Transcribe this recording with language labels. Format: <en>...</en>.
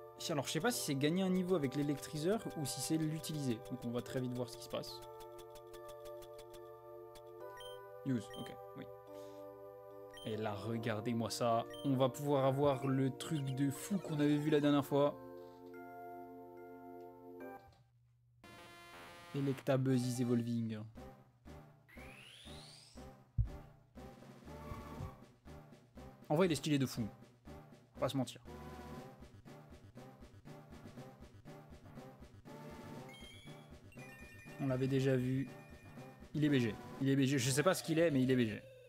<fr>Alors, je sais pas si c'est gagner un niveau avec l'électriseur ou si c'est l'utiliser. Donc, on va très vite voir ce qui se passe. Use, ok, oui. Et là, regardez-moi ça. On va pouvoir avoir le truc de fou qu'on avait vu la dernière fois.</fr> <en>Electabuzz is evolving.</en> <fr>En vrai, il est stylé de fou. Faut pas se mentir. On l'avait déjà vu. Il est BG. Il est BG. Je sais pas ce qu'il est, mais il est BG.</fr>